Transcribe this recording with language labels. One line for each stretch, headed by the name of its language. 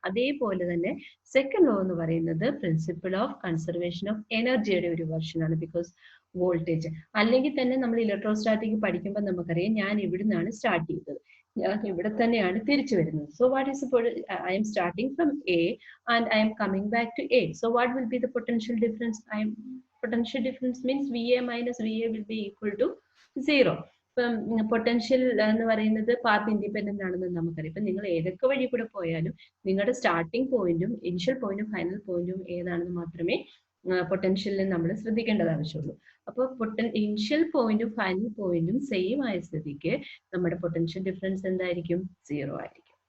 Malayalam: അതേപോലെ തന്നെ second law എന്ന് പറയുന്നത് പ്രിൻസിപ്പിൾ ഓഫ് കൺസർവേഷൻ ഓഫ് എനർജിയുടെ ഒരു വെർഷൻ ആണ്. ബിക്കോസ് വോൾട്ടേജ് അല്ലെങ്കിൽ തന്നെ നമ്മൾ ഇലക്ട്രോസ്റ്റാറ്റിക് പഠിക്കുമ്പോൾ നമുക്കറിയാം ഞാൻ ഇവിടെ നിന്നാണ് സ്റ്റാർട്ട് ചെയ്തത്, ഞാൻ ഇവിടെ തന്നെയാണ് തിരിച്ചു വരുന്നത്.
English: So what is I am starting from A and I am coming back to A. So what will be the potential difference? Potential difference means VA minus VA will be equal to 0.
Malayalam: ഇപ്പം potential എന്ന് പറയുന്നത് path independent ആണെന്ന് നമുക്കറിയാം. ഇപ്പൊ നിങ്ങൾ ഏതൊക്കെ വഴി കൂടെ പോയാലും നിങ്ങളുടെ സ്റ്റാർട്ടിംഗ് പോയിന്റും ഇനിഷ്യൽ പോയിന്റും ഫൈനൽ പോയിന്റും ഏതാണെന്ന് മാത്രമേ പൊട്ടൻഷ്യലിൽ നമ്മൾ ശ്രദ്ധിക്കേണ്ടത് ആവശ്യമുള്ളൂ. അപ്പോൾ ഇനിഷ്യൽ പോയിന്റും ഫൈനൽ പോയിന്റും സെയിം ആയ സ്ഥിതിക്ക് നമ്മുടെ പൊട്ടൻഷ്യൽ ഡിഫറൻസ് എന്തായിരിക്കും? 0 ആയിരിക്കും.